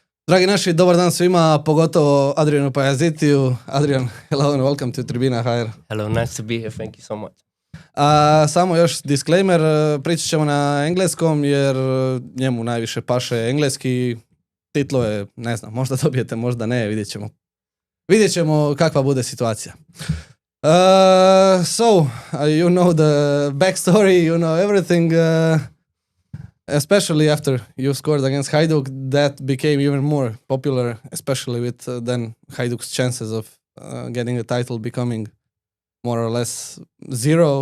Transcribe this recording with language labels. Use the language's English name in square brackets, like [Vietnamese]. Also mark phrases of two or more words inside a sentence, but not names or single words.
[Croatian] Dragi naši, dobar dan svima, pogotovo Adrianu Pajazitiju. [English] Adrian, hello and welcome to Tribina HR. Hello, nice to be here, thank you so much. [Croatian] Samo još disclaimer, pričat ćemo na engleskom jer njemu najviše paše engleski. Titlo je, ne znam, možda dobijete, možda ne, vidjet ćemo kakva bude situacija. [English] So, you know the backstory, you know everything, especially after you scored against Hajduk, that became even more popular, especially with then Hajduk's chances of getting the title becoming more or less zero.